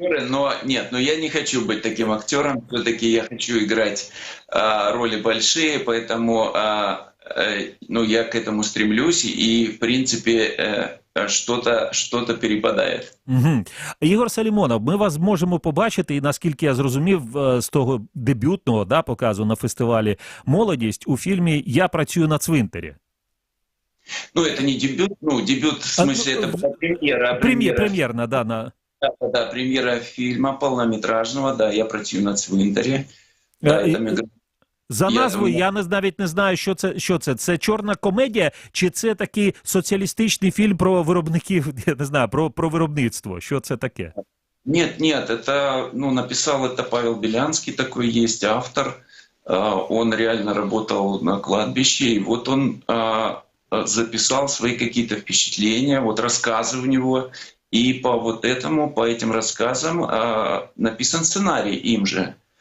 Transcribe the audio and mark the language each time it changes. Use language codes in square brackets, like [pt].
[ru] Но нет, но я не хочу быть таким актером. Все-таки я хочу играть роли большие, поэтому ну, я к этому стремлюсь, и, в принципе, что-то перепадает. Угу. [uk] Ігор Салімонов, ми вас можемо побачити, і наскільки я зрозумів, з того дебютного показу на фестивалі «Молодість» у фільмі «Я працюю на цвинтарі». [ru] Ну, это не дебют, ну, дебют, в смысле, это была премьера. Премьерна, да. Да, премьера фильма полнометражного, да, «Я працюю на цвинтарі». Да, [uk] за назвою я навіть не знаю, що це. Це чорна комедія, чи це такий соціалістичний фільм про виробників, я не знаю, про виробництво? Що це таке? [ru] Нет, это, ну, написал это Павел Белянский, такой есть автор. Он реально работал на кладбище, и вот он записал свои какие-то впечатления, вот рассказы у него, и по вот этому, по этим рассказам написан сценарий им же.